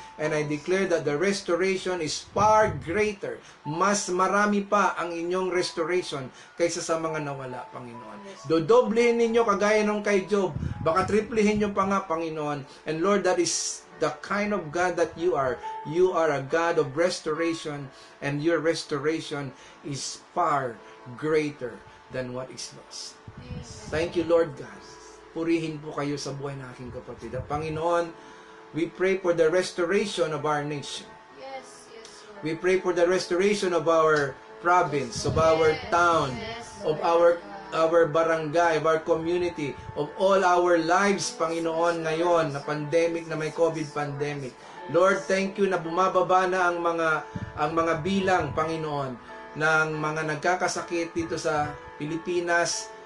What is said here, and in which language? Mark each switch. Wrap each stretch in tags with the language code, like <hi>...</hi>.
<en>And I declare that the restoration is far greater.</en> <tl>Mas marami pa ang inyong restoration kaysa sa mga nawala, Panginoon. Dodoblehin ninyo kagaya nung kay Job. Baka triplihin nyo pa nga, Panginoon.</tl> <en>And Lord, that is the kind of God that you are. You are a God of restoration, and your restoration is far greater than what is lost. Thank you, Lord God.</en> <tl>Purihin po kayo sa buhay ng aking kapatid.</tl> <en>At Panginoon, we pray for the restoration of our nation. Yes, Lord. We pray for the restoration of our province, of our town, of our barangay, of our community, of all our lives, Panginoon,</en> <tl>ngayon na pandemic, na may COVID pandemic.</tl> <en>Lord, thank you</en> <tl>na bumababa na ang mga bilang, Panginoon, ng mga nagkakasakit dito sa Pilipinas.</tl>